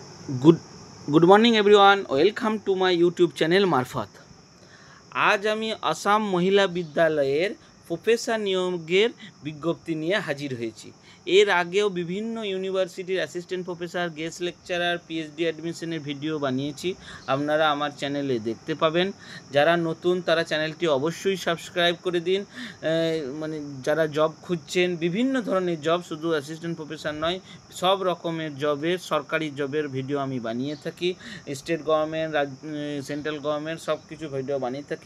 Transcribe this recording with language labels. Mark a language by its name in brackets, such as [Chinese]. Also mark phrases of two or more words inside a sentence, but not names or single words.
[English] Good good morning everyone, welcome to my YouTube channel मार्फत। [Bangla] আজ আমি আসাম মহিলা বিদ্যালয়ের প্রফেসর নিয়োগের বিজ্ঞপ্তি নিয়ে হাজির হয়েছি। এর আগেও বিভিন্ন ইউনিভার্সিটির [English] assistant professor guest lecturer PhD [Bangla] এডমিশনের ভিডিও বানিয়েছি, আপনারা আমার চ্যানেলে দেখতে পাবেন। যারা নতুন তারা চ্যানেলটি অবশ্যই সাবস্ক্রাইব করে দিন। মানে যারা জব খুঁজছেন, বিভিন্ন ধরনের জব, শুধু [English] assistant professor [Bangla] নয়, সব রকমের জবের, সরকারি জবের ভিডিও আমি বানিয়ে থাকি। [English] State government, central government [Bangla] সব কিছু ভিডিও বানিয়ে থাকি।